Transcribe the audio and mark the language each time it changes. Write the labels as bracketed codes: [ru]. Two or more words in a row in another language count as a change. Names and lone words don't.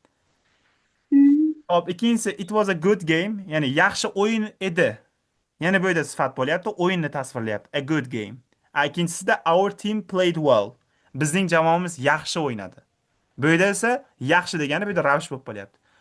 [uz] Hop, ikkinchisi [en] it was a good game, [uz] ya'ni yaxshi o'yin edi. Yana bu yerda sifat bo'lyapti, o'yinni tasvirlayapti. [en] A good game. [uz] Ikkinchisida [en] our team played well. [uz] Bizning jamoamiz yaxshi o'ynadi. Bu yerda esa yaxshi degani bu yerda ravish bo'lib qolyapti.